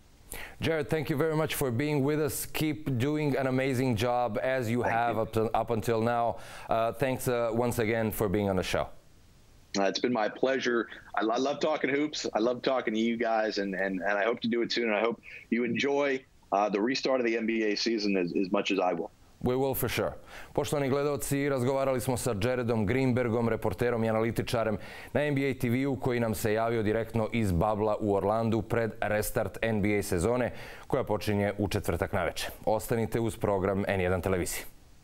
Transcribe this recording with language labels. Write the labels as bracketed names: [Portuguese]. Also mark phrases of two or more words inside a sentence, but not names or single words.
[English] Jared, thank you very much for being with us. Keep doing an amazing job as you have up until now. Thanks once again for being on the show. It's been my pleasure. I love talking hoops. I love talking to you guys, and I hope to do it soon. And I hope you enjoy the restart of the NBA season as much as I will. We will for sure. [Bosnian] Poštovani gledaoci, razgovarali smo sa Jaredom Greenbergom, reporterom i analitičarem na NBA TV-u koji nam se javio direktno iz babla u Orlandu pred restart NBA sezone koja počinje u četvrtak naveče. Ostanite uz program N1 televizije.